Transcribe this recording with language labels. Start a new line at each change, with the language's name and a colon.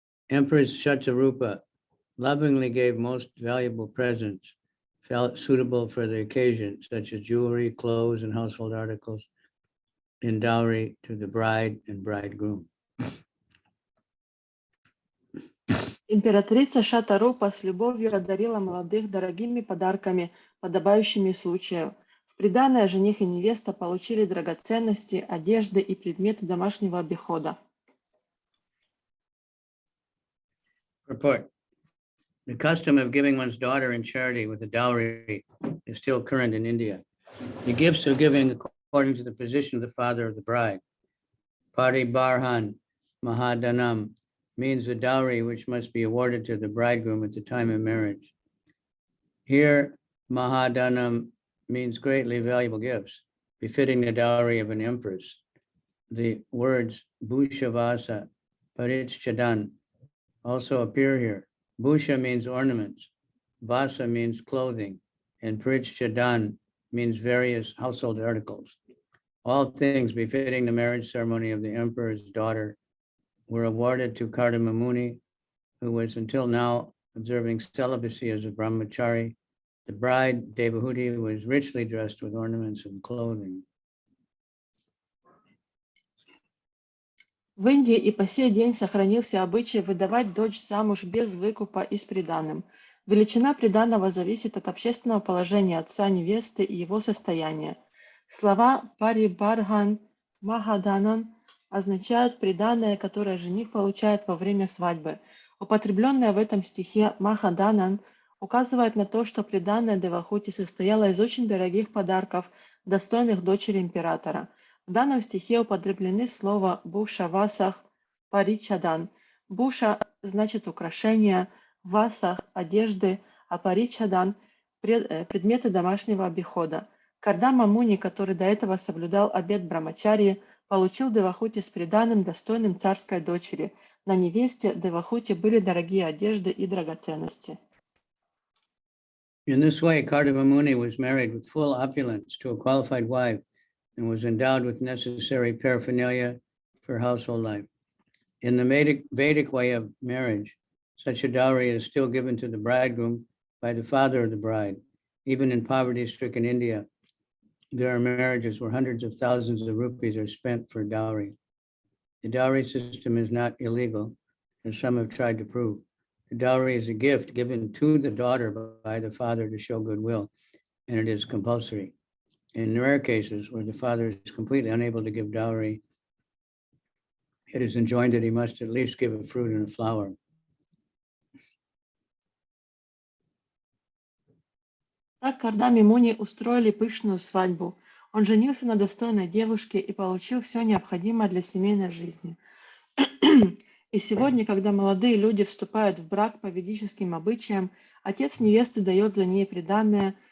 English: Empress Shatarupa lovingly gave most valuable presents felt suitable for the occasion, such as jewelry, clothes, and household articles in dowry to the bride and bridegroom.
Russian: Императрица Шатарупа с любовью одарила молодых дорогими подарками, подобающими случаю. В приданое жених и невеста получили драгоценности, одежды и предметы домашнего обихода.
English: Report. The custom of giving one's daughter in charity with a dowry is still current in India. The gifts are given according to the position of the father of the bride. Paribarhan Mahadanam means the dowry which must be awarded to the bridegroom at the time of marriage. Here, Mahadanam means greatly valuable gifts, befitting the dowry of an empress. The words Bhushavasa, Paritchadan also appear here. Bhusha means ornaments, Vasa means clothing, and Paritchadan means various household articles. All things befitting the marriage ceremony of the emperor's daughter were awarded to Kardama Muni, who was until now observing celibacy as a brahmachari. The bride, Devahūti, was richly dressed with ornaments and clothing.
Russian: В Индии и по сей день сохранился обычай выдавать дочь замуж без выкупа и с приданым. Величина приданого зависит от общественного положения отца невесты и его состояния. Слова «парибархан», «махаданан» означают приданое, которое жених получает во время свадьбы. Употребленное в этом стихе «махаданан» указывает на то, что приданое Девахути состояло из очень дорогих подарков, достойных дочери императора. В данном стихе употреблены слова «буша васах», «паричадан». «Буша» значит украшения, «васах» – одежды, а «паричадан» – предметы домашнего обихода. Кардама Муни, который до этого соблюдал обет брамачарьи, получил Девахути с приданым, достойным царской дочери. На невесте Девахути были дорогие одежды и драгоценности.
English: In this way, Kardama Muni was married with full opulence to a qualified wife and was endowed with necessary paraphernalia for household life. In the Vedic way of marriage, such a dowry is still given to the bridegroom by the father of the bride. Even in poverty-stricken India, there are marriages where hundreds of thousands of rupees are spent for dowry. The dowry system is not illegal, as some have tried to prove. The dowry is a gift given to the daughter by the father to show goodwill, and it is compulsory. In rare cases where the father is completely unable to give dowry, it is enjoined that he must at least give a fruit and a flower.
Russian: Так Кардаме Муни устроили пышную свадьбу. Он женился на достойной девушке и получил все необходимое для семейной жизни. И сегодня, когда молодые люди вступают в брак по ведическим обычаям, отец невесты дает за ней приданое.